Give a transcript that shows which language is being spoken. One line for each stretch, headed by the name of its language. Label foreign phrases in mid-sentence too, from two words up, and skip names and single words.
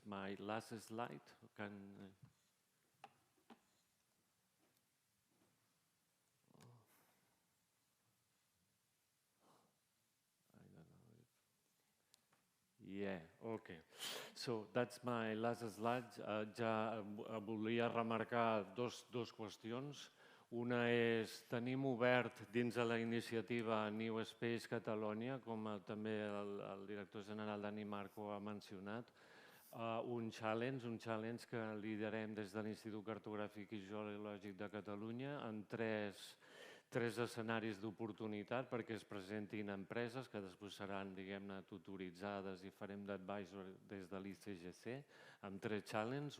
English: My last slide, can... Yeah, okay. So that's my last slide.
Catalan: Ja volia remarcar dos qüestions. Una és, tenim obert dins de la iniciativa NewSpace Catalunya, com també el director general Dani Marco ha mencionat, un challenge que liderem des de l'Institut Cartogràfic i Geològic de Catalunya en tres escenaris d'oportunitat perquè es presentin empreses que després seran, diguem-ne, tutoritzades i farem d'advisor des de l'ICGC amb 3 challenges.